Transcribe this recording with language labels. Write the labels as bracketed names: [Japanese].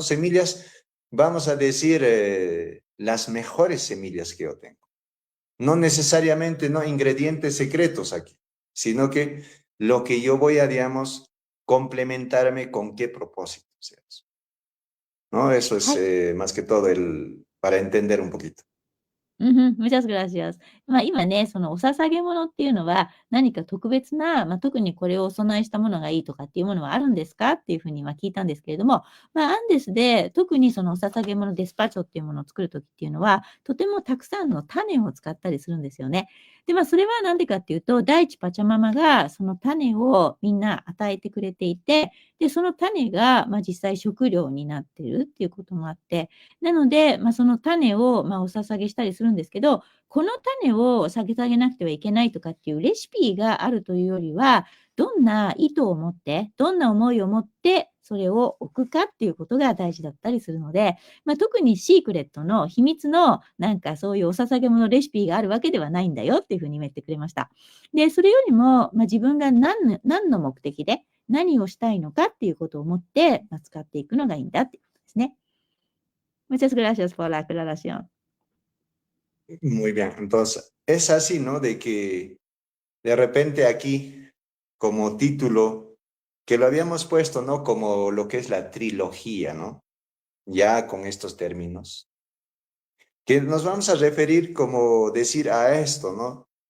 [Spanish] Semillas, vamos a decir, las mejores semillas que yo tengo. No necesariamente, no ingredientes secretos aquí, sino que lo que yo voy a, digamos, complementarme con qué propósito, ¿no? Eso es [Japanese] はい。 [Spanish] más que todo para entender un poquito. Muchas gracias. [Japanese] 今ね、そのお捧げ物っていうのは、何か特別な、特にこれをお供えしたものがいいとかっていうものはあるんですかっていうふうに聞いたんですけれども、アンデスで特にそのお捧げ物、デスパチョっていうものを作るときっていうのは、とてもたくさんの種を使ったりするんですよね。で、それはなんでかっていうと、第一パチャママがその種をみんな与えてくれていて、で、その種が、実際食料になってるっていうこともあって、なので、その種を、お捧げしたりするんですけど、この種を下げてあげなくてはいけないとかっていうレシピがあるというよりは、どんな意図を持って、どんな思いを持って、それを置くかっていうことが大事だったりするので、特にシークレットの秘密のなんかそういうお捧げ物レシピがあるわけではないんだよっていうふうに言ってくれました。で、それよりも、自分が何の目的で何をしたいのかっていうことを思って、使っていくのがいいんだっていうことですね。 [Spanish] Muchas gracias por la aclaración. Muy bien, entonces es así, ¿no? De que de repente aquí, como título, que lo habíamos puesto, ¿no? Como lo que es la trilogía, ¿no? Ya con estos términos, que nos vamos a referir como decir a esto, ¿no?